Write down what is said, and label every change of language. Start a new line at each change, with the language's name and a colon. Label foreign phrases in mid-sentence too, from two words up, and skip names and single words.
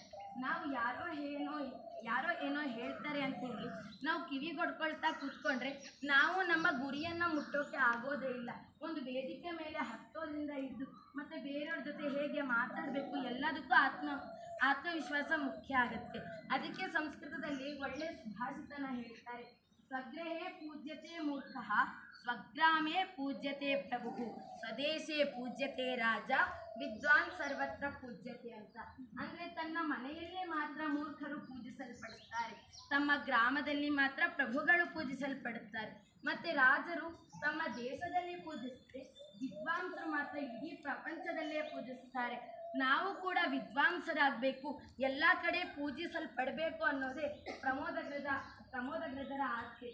Kannada: ನಾವು ಯಾರೋ ಏನೋ ಹೇಳ್ತಾರೆ ಅಂತೇಳಿ ನಾವು ಕಿವಿಗೊಡ್ಕೊಳ್ತಾ ಕೂತ್ಕೊಂಡ್ರೆ ನಾವು ನಮ್ಮ ಗುರಿಯನ್ನು ಮುಟ್ಟೋಕ್ಕೆ ಆಗೋದೇ ಇಲ್ಲ. ಒಂದು ವೇದಿಕೆ ಮೇಲೆ ಹತ್ತೋದ್ರಿಂದ ಇದ್ದು ಮತ್ತು ಬೇರೆಯವ್ರ ಜೊತೆ ಹೇಗೆ ಮಾತಾಡಬೇಕು ಎಲ್ಲದಕ್ಕೂ ಆತ್ಮವಿಶ್ವಾಸ ಮುಖ್ಯ ಆಗುತ್ತೆ. ಅದಕ್ಕೆ ಸಂಸ್ಕೃತದಲ್ಲಿ ಒಳ್ಳೆಯ ಸುಭಾಷಿತನ ಹೇಳ್ತಾರೆ,
Sanskrit: ಸ್ವಗೃಹೇ ಪೂಜ್ಯತೆ ಮೂರ್ಖಃ ಸ್ವಗ್ರಾಮೇ ಪೂಜ್ಯತೆ ಪ್ರಭು ಸ್ವದೇಶೇ ಪೂಜ್ಯತೆ ರಾಜ ವಿದ್ವಾನ್ ಸರ್ವತ್ರ ಪೂಜ್ಯತೆ ಅಂತ.
Kannada: ಅಂದರೆ ತನ್ನ ಮನೆಯಲ್ಲೇ ಮಾತ್ರ ಮೂರ್ಖರು ಪೂಜಿಸಲ್ಪಡುತ್ತಾರೆ, ತಮ್ಮ ಗ್ರಾಮದಲ್ಲಿ ಮಾತ್ರ ಪ್ರಭುಗಳು ಪೂಜಿಸಲ್ಪಡುತ್ತಾರೆ, ಮತ್ತು ರಾಜರು ತಮ್ಮ ದೇಶದಲ್ಲಿ ಪೂಜಿಸಿದ್ರೆ ವಿದ್ವಾಂಸರು ಮಾತ್ರ ಇಡೀ ಪ್ರಪಂಚದಲ್ಲೇ ಪೂಜಿಸ್ತಾರೆ. ನಾವು ಕೂಡ ವಿದ್ವಾಂಸರಾಗಬೇಕು, ಎಲ್ಲ ಕಡೆ ಪೂಜಿಸಲ್ಪಡಬೇಕು ಅನ್ನೋದೇ ಪ್ರಮೋದಾಗ್ರದರ ಆಸೆ.